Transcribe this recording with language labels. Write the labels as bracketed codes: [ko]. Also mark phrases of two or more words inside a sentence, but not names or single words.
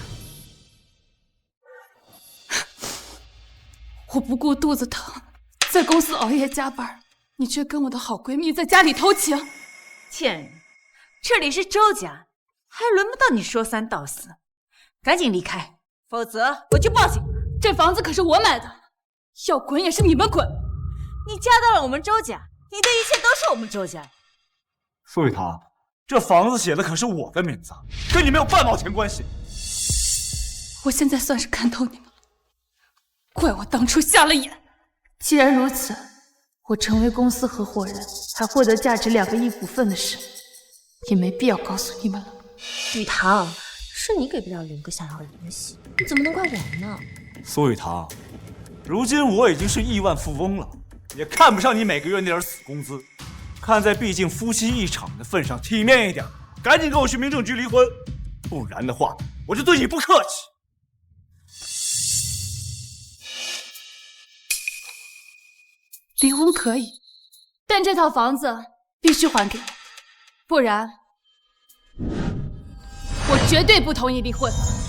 [zh] 我不顧肚子疼，在公司熬夜加班，你卻跟我的好閨蜜在家裡偷情。賤人！這裡是周家，還輪不到你說三道四，趕緊離開，否則我就報警。這房子可是我買的，要滾也是你們滾。你嫁到了我們周家，你的一切都是我們周家。蘇雨堂，這房子寫的可是我的名字，跟你沒有半毛錢關係。我現在算是看透你們了，怪我當初瞎了眼。既然如此，我成為公司合夥人，還獲得價值2個億股份的事，也沒必要告訴你們了。雨堂，是你給不了人哥想要的東西，你怎麼能怪我呢？蘇雨堂，如今我已經是億萬富翁了，也看不上你每個月那點死工資。看在畢竟夫妻一場的份上，體面一點，趕緊跟我去民政局離婚，不然的話，我就對你不客氣。離婚可以，但這套房子必須還給我，不然我絕對不同意離婚。